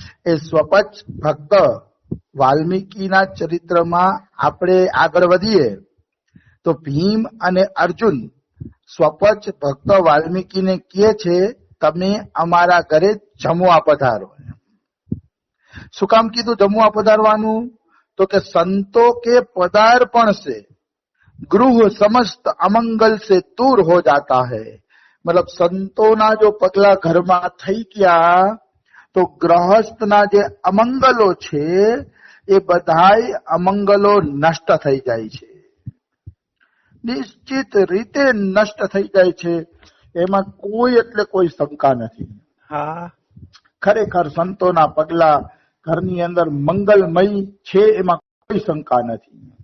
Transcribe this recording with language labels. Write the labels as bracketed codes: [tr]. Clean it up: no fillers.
[gu] એ સ્વપચ ભક્ત વાલ્મીકીના ચરિત્રમાં આપણે આગળ વધીએ તો ભીમ અને અર્જુન સ્વપચ ભક્ત વાલ્મીકીને કહે છે, તમે અમારા ઘરે જમવા પધારો. શું કામ કીધું જમવા પધારવાનું? તો કે સંતો [hi] के पदार्पण से गृह समस्त अमंगल से दूर हो जाता है. [gu] मतलब સંતોના જો પગલા ઘરમાં થઈ ગયા તો ગ્રહસ્થના જે અમંગલો છે એ બધાય અમંગલો નષ્ટ થઈ જાય છે, નિશ્ચિત રીતે નષ્ટ થઈ જાય છે. એમાં કોઈ એટલે કોઈ શંકા નથી. હા, ખરેખર સંતોના પગલા ઘરની અંદર મંગલમય છે, એમાં કોઈ શંકા નથી.